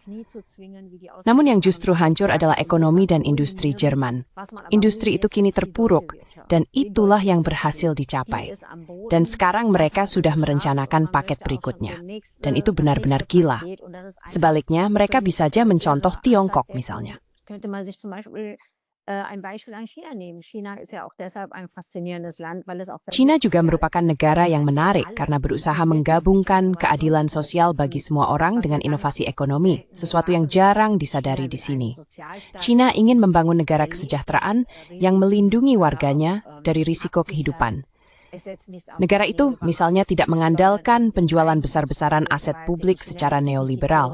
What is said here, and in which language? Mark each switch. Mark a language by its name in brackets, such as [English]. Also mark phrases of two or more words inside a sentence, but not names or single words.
[Indonesian] Namun yang justru hancur adalah ekonomi dan industri Jerman. Industri itu kini terpuruk dan itulah yang berhasil dicapai. Dan sekarang mereka sudah merencanakan paket berikutnya. Dan itu benar-benar gila. Sebaliknya, mereka bisa saja mencontoh Tiongkok misalnya. [German] Könnte man sich zum Beispiel ein Beispiel an China nehmen. China ist ja auch deshalb ein faszinierendes Land, weil es auch [Indonesian] China juga merupakan negara yang menarik karena berusaha menggabungkan keadilan sosial bagi semua orang dengan inovasi ekonomi, sesuatu yang jarang disadari di sini. China ingin membangun negara kesejahteraan yang melindungi warganya dari risiko kehidupan. Negara itu misalnya tidak mengandalkan penjualan besar-besaran aset publik secara neoliberal.